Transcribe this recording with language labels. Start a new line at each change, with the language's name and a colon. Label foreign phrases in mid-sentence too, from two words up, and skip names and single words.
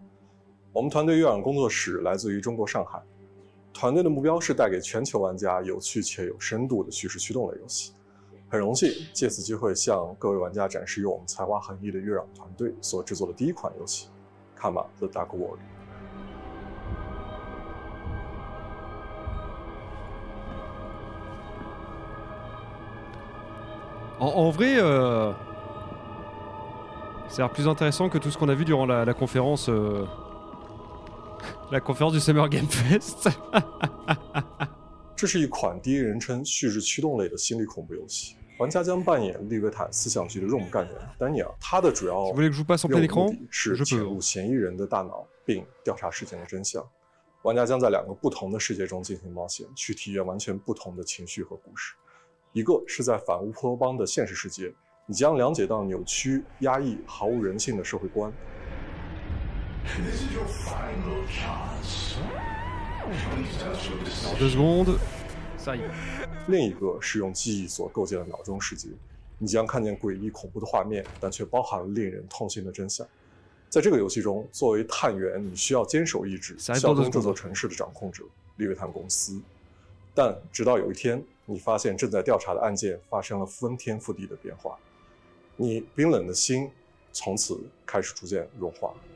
Chinese: 我们团队月朗工作室来自于中国上海，团队的目标是带给全球玩家有趣且有深度的叙事驱动类游戏。很荣幸借此机会向各位玩家展示由我们才华横溢的月朗团队所制作的第一款游戏《卡玛 The Dark World》。
French: En vrai, ça a l'air plus intéressant que tout ce qu'on a vu durant la conférence, la conférence du Summer Game Fest.
Chinese: 这是一款第一人称叙事驱动类的心理恐怖游戏，玩家将扮演利维坦思想局的任务干员丹尼尔，他的主要任务目的是潜入嫌疑人的大脑，并调查事件的真相。玩家将在2个不同的世界中进行冒险，去体验完全不同的情绪和故事。一个是在反乌托邦的现实世界，你将了解到扭曲、压抑、毫无人性的社会观。
French: 2 secondes, ça y est。
Chinese: 另一个是用记忆所构建的脑中世界，你将看见诡异恐怖的画面，但却包含了令人痛心的真相。在这个游戏中，作为探员，你需要坚守意志，效忠这座城市的掌控者利维坦公司。但直到有一天，你发现正在调查的案件发生了翻天覆地的变化，你冰冷的心从此开始逐渐融化。